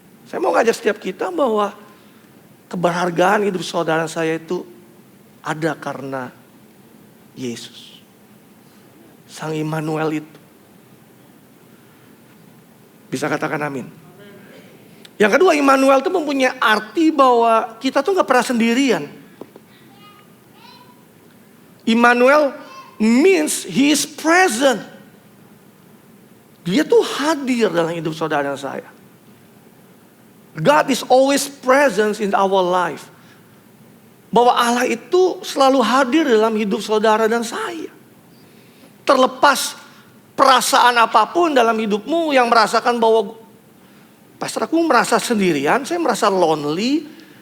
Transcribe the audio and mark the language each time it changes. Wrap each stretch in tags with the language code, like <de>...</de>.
<id>Saya mau ngajak setiap kita bahwa keberhargaan hidup saudara saya itu ada karena Yesus. Sang Immanuel itu. Bisa katakan amin. Yang kedua, Immanuel itu mempunyai arti bahwa kita tuh gak pernah sendirian.</id> <en>Immanuel means he is present.</en> <id>Dia tuh hadir dalam hidup saudara dan saya.</id> <en>God is always present in our life.</en> <id>Bahwa Allah itu selalu hadir dalam hidup saudara dan saya. Terlepas perasaan apapun dalam hidupmu yang merasakan bahwa pastor aku merasa sendirian, saya merasa lonely.</id>